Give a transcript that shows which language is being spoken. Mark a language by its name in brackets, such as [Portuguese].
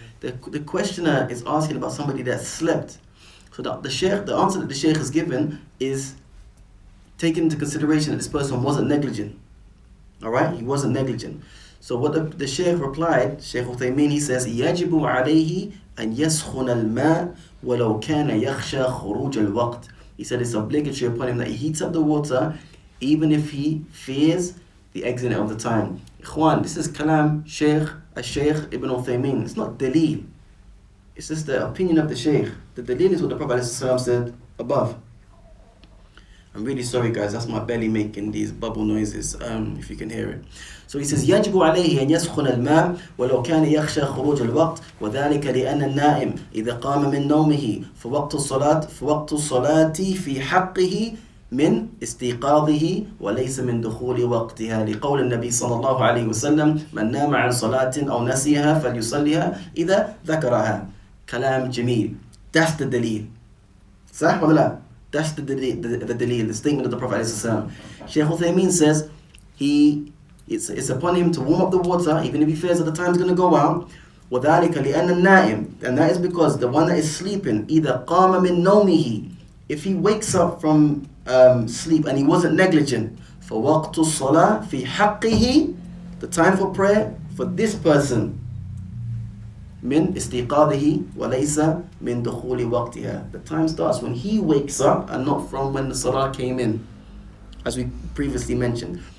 [English] The questioner is asking about somebody that slept. So the answer that the Shaykh has given is taking into consideration that this person wasn't negligent. Alright? He wasn't negligent. So what the Shaykh replied, Shaykh Uthaymeen, he says, [Arabic] يجب عليه أن يسخن الماء ولو كان يخشى خروج الوقت. [English] He said it's obligatory upon him that he heats up the water even if he fears the exit of the time. Ikhwan, this is kalam Shaykh Ibn Uthaymeen. It's not daleel. It's just the opinion of the Shaykh. The daleel is what the Prophet ﷺ said above. I'm really sorry guys, that's my belly making these bubble noises, if you can hear it. [Arabic] So he says, يجب عليه أن يسخن الماء ولو كان يخشى خروج الوقت وذلك لأن النائم إذا قام من نومه فوقت الصلاة في حقه من استيقاظه وليس من دخول وقتها لقول النبي صلى الله عليه وسلم من نام عن صلاة أو نسيها فليصليها إذا ذكرها. كلام جميل. [English] That's the dalil. [Arabic] صح ولا لا? [English] That's the dalil, the statement of the Prophet ﷺ. Shaykh Uthaymeen says it's upon him to warm up the water even if he fears that the time is going to go out. [Arabic] وذلك لأن النائم, [English] and that is because the one that is sleeping [Arabic] إذا قام من نومه, [English] if he wakes up from sleep and he wasn't negligent, [Arabic] فوقت الصلاة في حقه, [English] the time for prayer for this person [Arabic] من استيقاظه وليس من دخول وقتها. [English] The time starts when he wakes up and not from when the salah came in, as we previously mentioned.